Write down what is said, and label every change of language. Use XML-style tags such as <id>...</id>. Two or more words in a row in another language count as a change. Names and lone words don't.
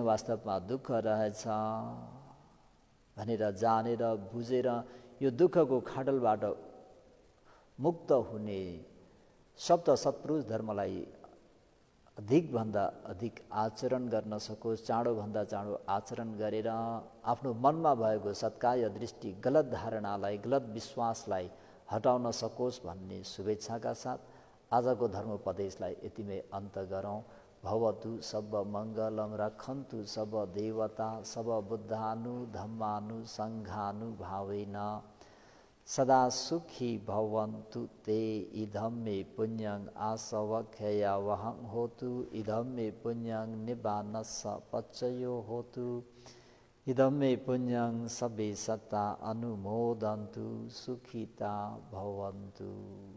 <ne>वास्तवमा दुःख रहेछ भनेर जानेर बुझेर यो दुःखको खाडलबाट मुक्त हुने सप्त सत्पुरुष धर्मलाई अधिकभन्दा अधिक आचरण गर्न सकोस्, चाँडोभन्दा चाँडो आचरण गरेर आफ्नो मनमा भएको सत्कार्य दृष्टि गलत धारणालाई गलत विश्वासलाई हटाउन सकोस् भन्ने शुभेच्छाका साथ आजको धर्मोपदेशलाई यतिमै अन्त गरौँ।</ne> <pi>भवतु सब मङ्गलम रक्षन्तु सब देवता सब बुद्धानु धम्मानु सङ्घानु भावेन सदा सुखी भवन्तु ते इदं मे पुण्यं आसवख्ययावहं होतु इदं मे पुण्यं निब्बानस्स पच्चयो होतु इदं मे पुण्यं सबे सत्ता अनुमोदन्तु सुखिता भवन्तु।</pi>